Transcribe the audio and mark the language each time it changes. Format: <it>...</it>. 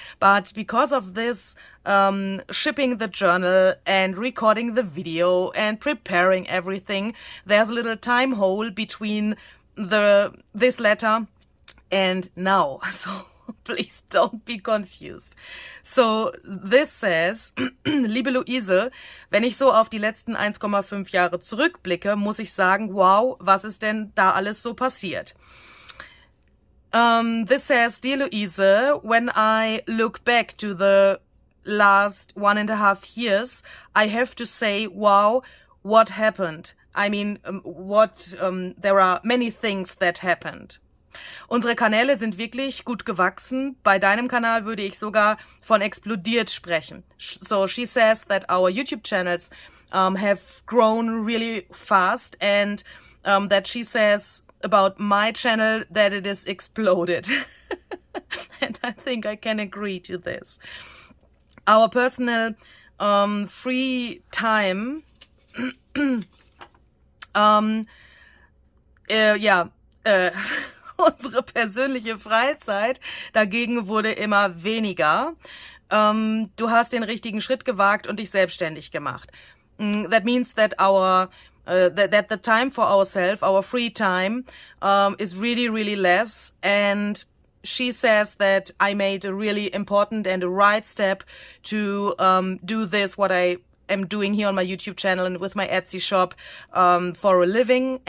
<en>But because of this, shipping the journal and recording the video and preparing everything, there's a little time hole between this letter and now. So please don't be confused. So this says,</en> <de>liebe Luise, wenn ich so auf die letzten 1,5 Jahre zurückblicke, muss ich sagen, wow, was ist denn da alles so passiert?</de> <en>This says, dear Luise, when I look back to the last 1.5 years, I have to say, wow, what happened? I mean, there are many things that happened.</en> <de>Unsere Kanäle sind wirklich gut gewachsen. Bei deinem Kanal würde ich sogar von explodiert sprechen.</de> <en>So she says that our YouTube channels have grown really fast, and that she says about my channel that it is exploded. And I think I can agree to this. Our personal free time</en> <de>unsere persönliche Freizeit dagegen wurde immer weniger. Du hast den richtigen Schritt gewagt und dich selbstständig gemacht.</de> <en>That means that that the time for ourselves, our free time, is really, really less. And she says that I made a really important and a right step to do this, what I am doing here on my YouTube channel and with my Etsy shop for a living.</en>